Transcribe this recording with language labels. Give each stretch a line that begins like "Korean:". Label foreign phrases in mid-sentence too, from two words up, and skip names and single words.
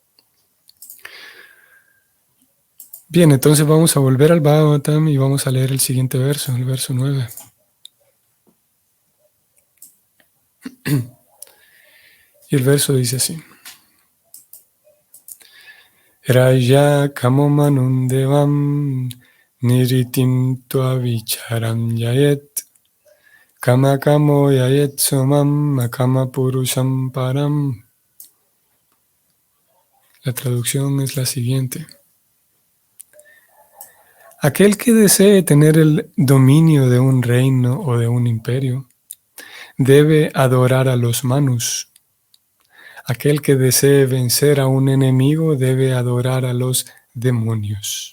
Spanish: Bien, entonces vamos a volver al Bhagavatam y vamos a leer el siguiente verso, el verso 9. Y el verso dice así.
Sanskrit: रय कमोमनुन् देवम् निरितिम् तुअविचरम् ययेत् कम कमो ययेत् सोमम् मकम पुरुषम् परम्.
Spanish: La traducción es la siguiente. Aquel que desee tener el dominio de un reino o de un imperio debe adorar a los manus. Aquel que desee vencer a un enemigo debe adorar a los demonios.